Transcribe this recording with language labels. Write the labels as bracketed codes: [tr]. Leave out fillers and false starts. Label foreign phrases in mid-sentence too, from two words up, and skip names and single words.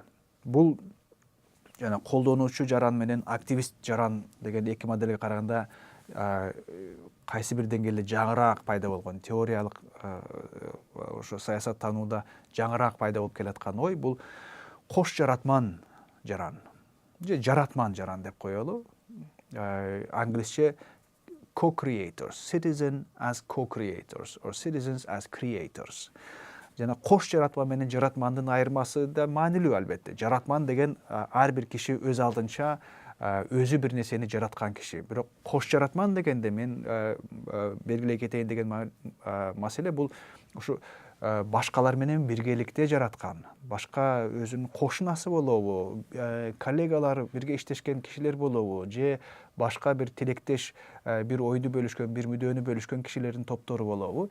[ky] Бул жана колдонуучу жаран менен активист жаран деген эки модельге караганда кайсы бир деңгээлде жаңыраак пайда болгон, теориялык ошо саясат таанууда жаңыраак пайда болуп келаткан ой бул кош жаратман жаран же жаратман жаран деп коелу. [en] Англисче co-creators, citizen as co-creators or citizens as creators. [ky] Жана кош жаратман менен жаратмандын айырмасы да маанилүү албетте. Жаратман деген ар бир киши өз алдынча өзү бир нерсени жараткан киши. Бирок кош жаратман дегенде мен белгилей кетейин деген маселе бул ушу башкалар менен биргеликте жараткан, башка өзүнүн кошунасы болобу, коллегалар, бирге иштешкен кишилер болобу, же башка бир тилектеш, бир ойду бөлүшкөн, бир мүдөнү бөлүшкөн кишилердин топтору болобу.